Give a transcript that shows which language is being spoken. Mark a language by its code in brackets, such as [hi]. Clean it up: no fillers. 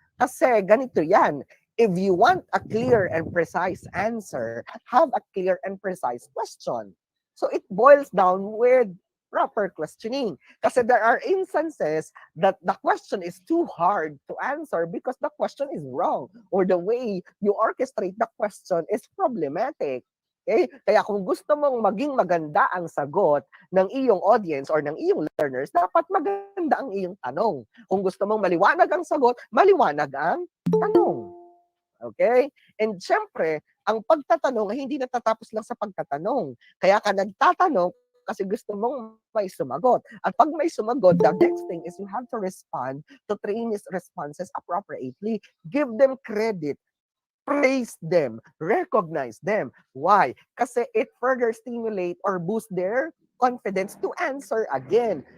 [tl] Kasi ganito yan. [en] If you want a clear and precise answer, have a clear and precise question. So it boils down with proper questioning. Kasi there are instances that the question is too hard to answer because the question is wrong or the way you orchestrate the question is problematic. Okay? [tl] Kaya kung gusto mong maging maganda ang sagot ng iyong audience or ng iyong learners, dapat maganda ang iyong tanong. Kung gusto mong maliwanag ang sagot, maliwanag ang tanong. Okay? And syempre, ang pagtatanong ay hindi natatapos lang sa pagtatanong. Kaya ka nagtatanong kasi gusto mong may sumagot. At pag may sumagot, [en] the next thing is you have to respond to trainees' responses appropriately. Give them credit. Praise them, recognize them. Why? Kasi it further stimulate or boost their confidence to answer again.